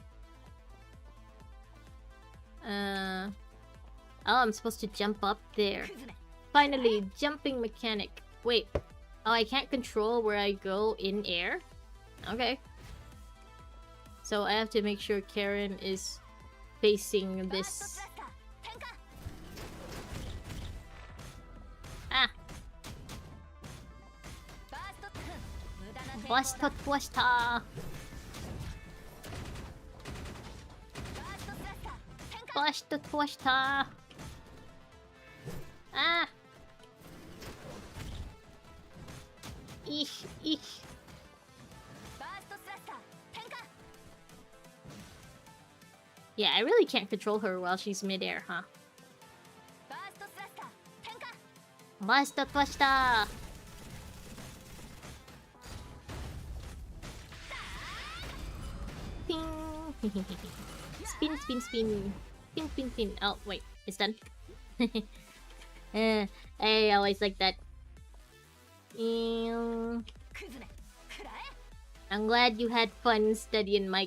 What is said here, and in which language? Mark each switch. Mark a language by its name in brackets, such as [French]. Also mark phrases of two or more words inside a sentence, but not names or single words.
[English] Oh, I'm supposed to jump up there. Finally, jumping mechanic. Wait. Oh, I can't control where I go in air? Okay. So I have to make sure Karen is facing this. Ah! Blasta Blasta! Blasta Blasta! Ah! Eesh, eesh. Yeah, I really can't control her while she's midair, huh? Blasta Blasta! Ping! Spin, spin, spin. Spin, spin, spin. Oh, wait. It's done. I always like that. I'm glad you had fun studying, Mike.